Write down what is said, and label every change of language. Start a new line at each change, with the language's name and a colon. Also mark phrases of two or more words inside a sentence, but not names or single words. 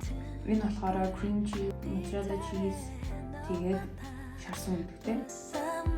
Mongolian: Энэ болохоор
English: cream cheese, mozzarella cheese
Mongolian: тэгээд шарсан үгтэй.